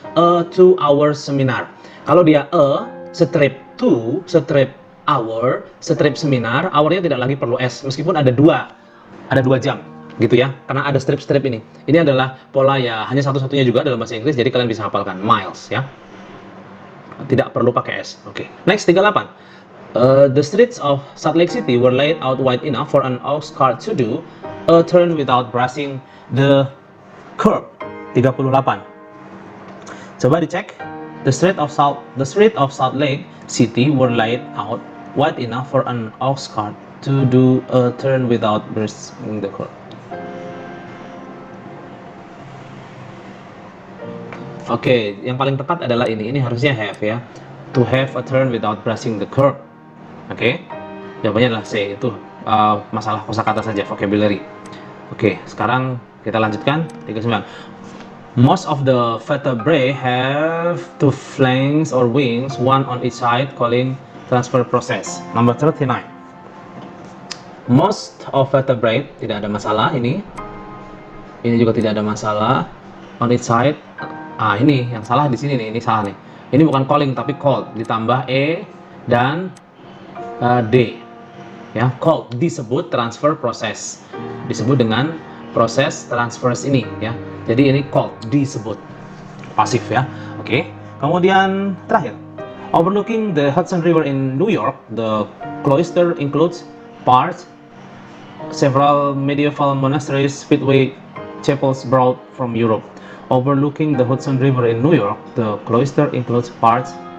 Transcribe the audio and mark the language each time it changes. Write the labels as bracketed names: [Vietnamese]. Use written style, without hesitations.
[English] A 2-hour seminar. [Indonesian] Kalau dia strip 2, strip hour, strip seminar, hournya tidak lagi perlu S. Meskipun ada 2 jam gitu ya. Karena ada strip-strip ini. Ini adalah pola ya, hanya satu-satunya juga dalam bahasa Inggris, jadi kalian bisa hafalkan miles ya. Tidak perlu pakai S. Oke. Next, 38. [English] The streets of Salt Lake City were laid out wide enough for an ox cart to do a turn without brushing the curb. 38. [Indonesian] Coba dicek. [English] The street of Salt Lake City were laid out wide enough for an ox cart to do a turn without brushing the curb. [Indonesian] Oke, yang paling tepat adalah ini. Ini harusnya have ya. [English] To have a turn without brushing the curb. [Indonesian] Oke. Jawabannya adalah C, itu masalah kosakata saja, vocabulary. Oke, sekarang kita lanjutkan. 39. [English] Most of the vertebrae have 2 flanks or wings, one on each side, calling transfer process. Number 39. Most of vertebrae, [Indonesian] tidak ada masalah ini. Ini juga tidak ada masalah. [English] On each side. [Indonesian] Ini yang salah di sini nih, ini salah nih. Ini bukan calling tapi called, ditambah E dan D. Ya, called disebut transfer process. Disebut dengan proses transfers ini ya. Jadi ini called disebut pasif ya. Oke. Kemudian terakhir, [English] overlooking the Hudson River in New York, the cloister includes parts, several medieval monasteries, speedway chapels brought from Europe. Overlooking the Hudson River in New York, the cloister includes parts.